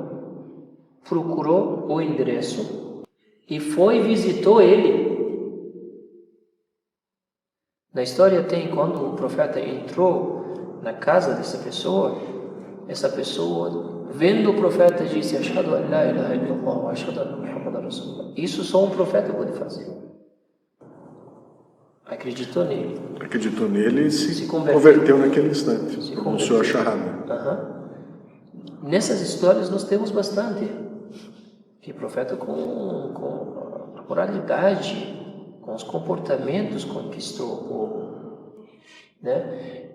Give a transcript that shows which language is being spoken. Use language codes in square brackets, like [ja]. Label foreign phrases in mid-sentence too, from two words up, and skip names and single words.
[pt] Procurou o endereço e foi e visitou ele. Na história tem quando o profeta entrou na casa dessa pessoa, essa pessoa, vendo o profeta, disse: [ar] أشهد أن لا إله إلا الله وأشهد أن محمدا رسول الله. [pt] Isso só um profeta pode fazer. Acreditou nele. Acreditou nele e se converteu naquele instante. Pronunciou a shahada. Nessas histórias nós temos bastante. Que o profeta com a moralidade, com os comportamentos conquistou o povo, né?